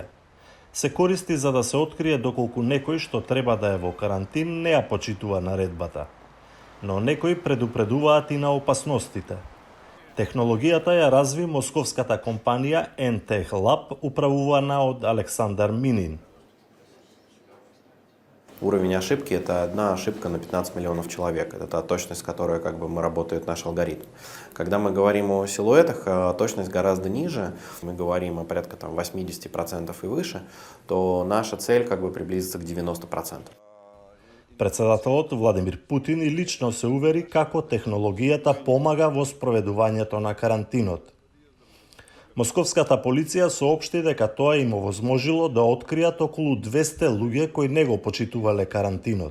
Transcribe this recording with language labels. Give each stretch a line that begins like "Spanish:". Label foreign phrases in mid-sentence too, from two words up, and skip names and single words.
Macedonian: Се користи за да се открие доколку некој што треба да е во карантин не ја почитува наредбата. Но некои предупредуваат и на опасностите. Технологијата ја разви московската компанија NTech Lab, управувана од Александар Минин.
Russian: Уровень ошибки – это одна ошибка на 15 миллионов человек. Это та точность, с которой работает наш алгоритм. Когда мы говорим о силуэтах, точность гораздо ниже. Мы говорим о порядка 80% и выше, то наша цель приблизится к 90%.
Macedonian: Председателот Владимир Путин и лично се увери како технологијата помага во спроведувањето на карантинот. Московската полиција соопшти дека тоа им овозможило да откријат околу 200 луѓе кои не го почитувале карантинот.